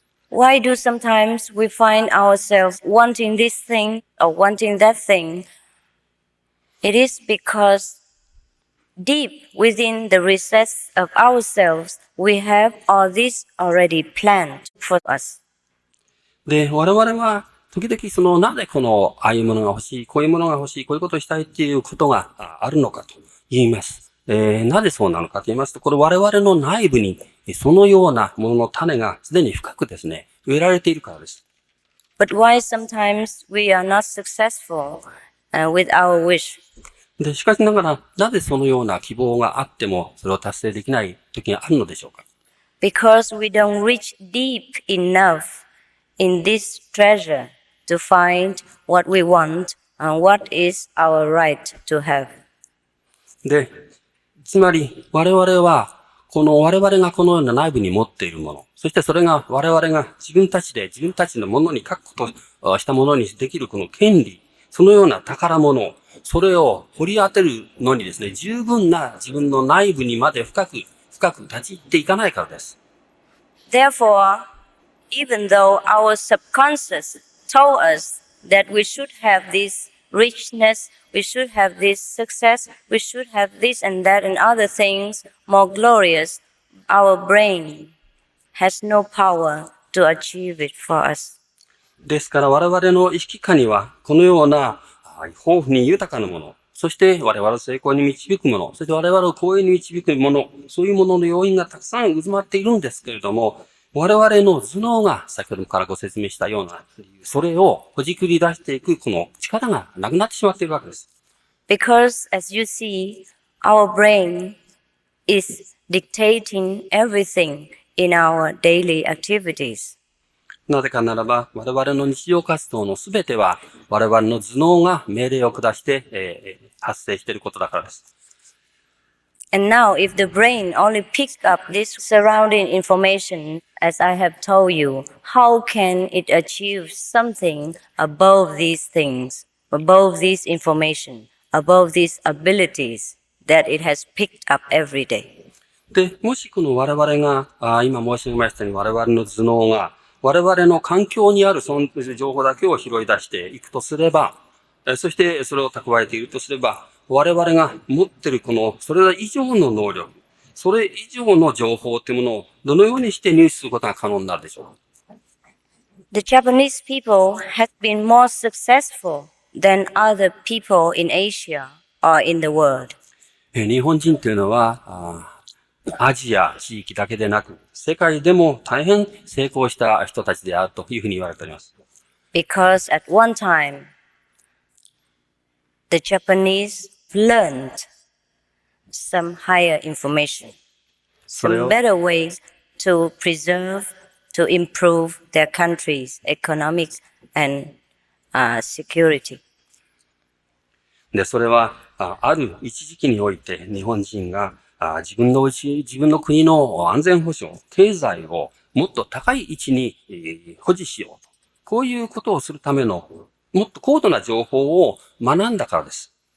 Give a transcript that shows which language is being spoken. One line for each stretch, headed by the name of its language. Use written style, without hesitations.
English: Why do sometimes we find ourselves wanting this thing or wanting that thing? It is because deep within the recess of ourselves, we have all this already planned for us.
Japanese: で、我々は、時々なぜこの、ああいうものが欲しい、こういうものが欲しい、こういうことをしたいっていうことがあるのかと言います。なぜそうなのかと言いますと、これ我々の内部に、そのようなものの種がすでに深くですね、植えられているからです。
English: But why sometimes we are not successful with our wish?
Japanese: で、しかしながら、なぜそのような希望があっても、それを達成できない時があるのでしょうか。
English: Because we don't reach deep enough in this treasure to find what we want and what is our right to have.
Japanese: で、つまり、我々は、我々がこのような内部に持っているもの、そしてそれが我々が自分たちで自分たちのものに確固したものにできるこの権利、そのような宝物、それを掘り当てるのにですね、十分な自分の内部にまで深く立ち入っていかないからです。
English: Therefore, even though our subconscious told us that we should have this richness, we should have this success, we should have this and that and other things more glorious, our brain has no power to achieve it for us.
Japanese: ですから我々の意識下には、このような豊富に豊かなもの、そして我々を成功に導くもの、そして我々を光栄に導くもの、そういうものの要因がたくさん渦まっているんですけれども、我々の頭脳が先ほどからご説明したような、それをほじくり出していくこの力がなくなってしまっているわけです。
English: Because as you see, our brain is dictating everything in our daily activities.
Japanese: なぜかならば、我々の日常活動のすべては、我々の頭脳が命令を下して、発生していることだからです。
English: And now, if the brain only picks up this surrounding information, as I have told you, how can it achieve something above these things, above this information, above these abilities that it has picked up every day?
Japanese: で、もしこの我々が、今申し上げましたように我々の頭脳が、我々の環境にあるその情報だけを拾い出していくとすれば、そしてそれを蓄えているとすれば、我々が持っているそれ以上の能力、それ以上の情報というものをどのようにして入手することが可能になるでしょうか。
English: The Japanese people have been more successful than other people in Asia or in the world.
Japanese: 日本人というのは、アジア地域だけでなく、世界でも大変成功した人たちであるというふうに言われております。
English: Because at one time, the Japanese learned some higher information, some better ways to preserve, to improve their country's economics and security.
Japanese: で、それは、ある一時期において日本人が自分の国の安全保障、経済をもっと高い位置に保持しようと。こういうことをするためのもっと高度な情報を学んだからです。